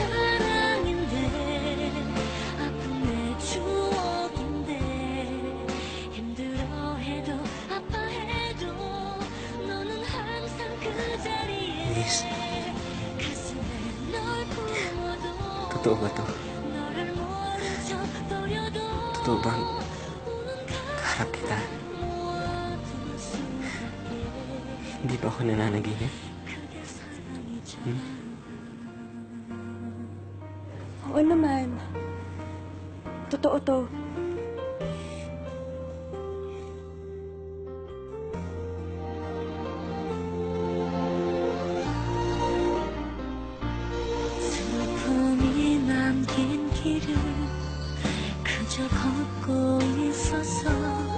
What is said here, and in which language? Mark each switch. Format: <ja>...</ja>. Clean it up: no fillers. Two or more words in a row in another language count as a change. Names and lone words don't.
<ko>사랑인데 아픈 내 추억인데 힘들어해도 아파해도 너는 항상 그 자리에 가슴에 널 품어도</ko> <tl>Totoo ba to?</tl> <ko>너를 모른 척 버려도</ko> <tl>Totoo bang kaharap kita?</tl> <ko>무엇도</ko> <tl>Hindi ba ako nananaginip? Oo naman. Totoo to.</tl> <ko>슬픔이 남긴 길을 그저 걷고 있었어</ko>